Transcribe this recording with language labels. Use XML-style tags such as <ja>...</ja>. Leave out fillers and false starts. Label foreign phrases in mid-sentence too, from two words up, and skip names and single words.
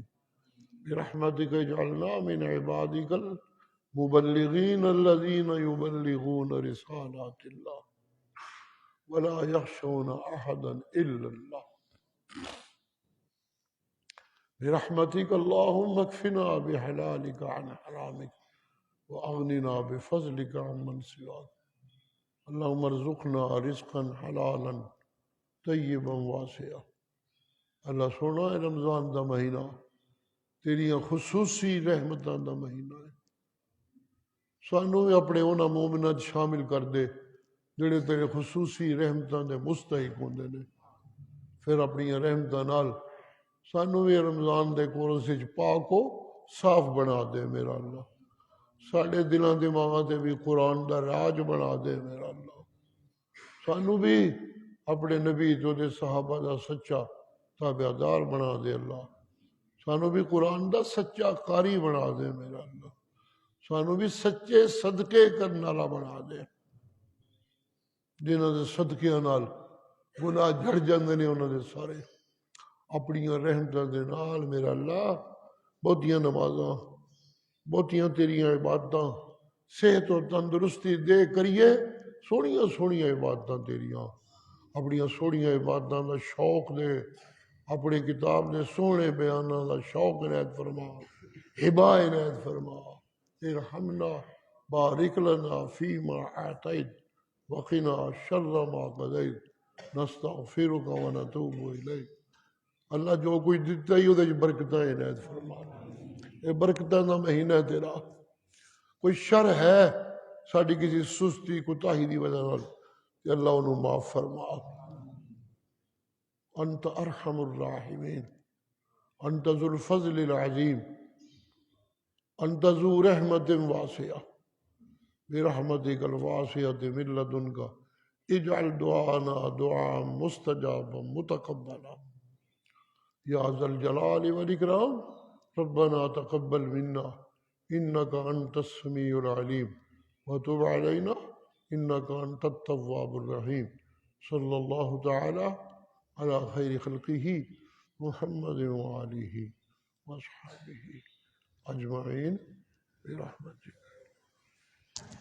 <ar>برحمتك اجعلنا من عبادك المبلغين الذين يبلغون رسالات الله ولا يخشون أحدا إلا الله. برحمتك اللهم اكفنا بحلالك عن حرامك وأغننا بفضلك عمن سواك. اللهم ارزقنا رزقا حلالا طیبا واسعا.</ar> <pa>اللہ سونا ہے رمضان دا مہینہ تیریاں خصوصی رحمتاں دا مہینہ ہے. سانو بھی اپنے انہاں مومناں شامل کر دے جڑے تیرے خصوصی رحمتاں دے مستحق ہوندے نے. پھر اپنی رحمتاں نال سانو بھی رمضان دے کورس وچ پاک کو صاف بنا دے میرا اللہ. ساڈے دلاں دماغاں تے بھی قرآن دا راج بنا دے میرا اللہ. سانو بھی اپنے نبی جو دے صحابہ دا سچا تابعدار بنا دے اللہ. سانو بھی قرآن دا سچا قاری بنا دے میرا اللہ. سانو بھی سچے صدقے کرنے والا بنا دے جنہاں دے صدقیاں نال گناہ جھڑ جاندے نے انہاں دے سارے. اپنی رحمتاں دے نال میرا اللہ بہتیاں نمازاں بہتیاں تیریاں عبادتاں صحت و تندرستی دے کریے. سوڑیاں سوڑیاں عبادتاں تیریاں اپنی سوڑیاں عبادتاں دا شوق دے. اپنی کتاب دے سونے بیاناں دا شوق عنایت فرما. ہبا عنایت فرما.</pa> <ar>ارحمنا بارک لنا فیما اعطیت وقنا شر ما قضیت نستغفرک ونتوب الیک.</ar> <pa>اللہ جو کچھ دیتا ہی وہ برکتیں عنایت فرما. یہ برکتاں دا مہینہ ہے تیرا. کوئی شر ہے ساڈی کسی سستی کوتاہی دی وجہ نال کہ اللہ انہوں معاف فرما.</pa> <ar>انت ارحم الراحمین انت ذو الفضل العظیم انت ذو رحمت واسعہ. برحمتک الواسعۃ من لدنک اجعل دعانا دعاء مستجابا متقبلا یا ذا الجلال والاکرام. ربنا تقبل منا انک انت السمیع العلیم وتب علینا انک انت التواب الرحیم. صلی اللہ تعالی علی خیر خلقہ محمد وآلہ وصحبہ اجمعین برحمتک.</ar>